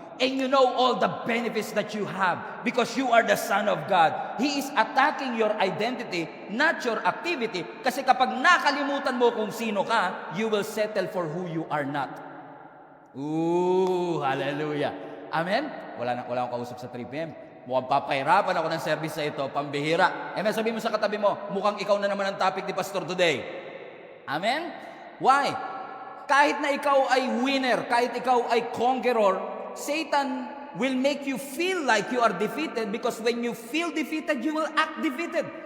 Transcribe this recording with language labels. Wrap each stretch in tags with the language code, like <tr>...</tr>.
<en>And you know all the benefits that you have because you are the Son of God. He is attacking your identity, not your activity.</en> <tl>Kasi kapag nakalimutan mo kung sino ka,</tl> <en>you will settle for who you are not.</en> <tl>Ooh, hallelujah. Amen? Wala akong kausap sa 3 p.m. Mukhang papahirapan ako ng service sa ito, pambihira. Amen? Sabihin mo sa katabi mo, mukhang ikaw na naman ang topic ni Pastor today.</tl> <en>Amen? Why?</en> <tl>Kahit na ikaw ay winner, kahit ikaw ay conqueror,</tl> <en>Satan will make you feel like you are defeated because when you feel defeated, you will act defeated.</en>